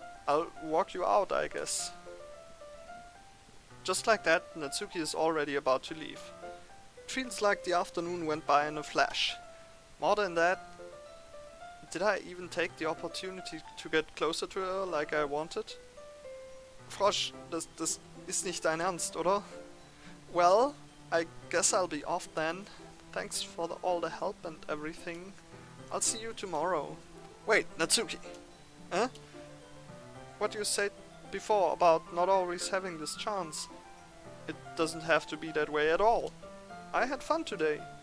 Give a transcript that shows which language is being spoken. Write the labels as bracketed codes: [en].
[en] I'll walk you out, I guess. Just like that, Natsuki is already about to leave. It feels like the afternoon went by in a flash. More than that, did I even take the opportunity to get closer to her like I wanted? [de] Frosch, das ist nicht dein Ernst, oder? [en] Well, I guess I'll be off then. Thanks for all the help and everything. I'll see you tomorrow. Wait, Natsuki! Huh? What you said before about not always having this chance. It doesn't have to be that way at all. I had fun today.